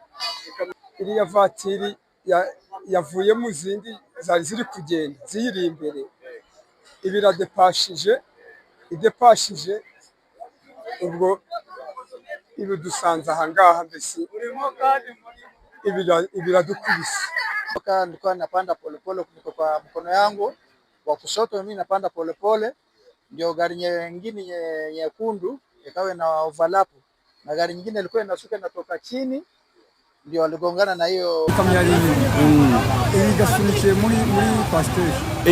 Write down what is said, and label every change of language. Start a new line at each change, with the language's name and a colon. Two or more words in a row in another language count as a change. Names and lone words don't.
Kinyarwanda: Iriya vatiri yavuye mu zindi zari ziri kugenda ziyiri imbere, idepashije ubwo dusanze aha ngaha, mbese ibiradukubise.
Swahili: Nilikuwa napanda polepole kwa mkono yangu wa kushoto, mimi napanda polepole, ndio gari nyingine nyekundu ikawa na overlap na gari nyingine ilikuwa inashuka inatoka chini, ndio waligongana na hiyo
Kinyarwanda: kamera iri gasunitse muri Coaster.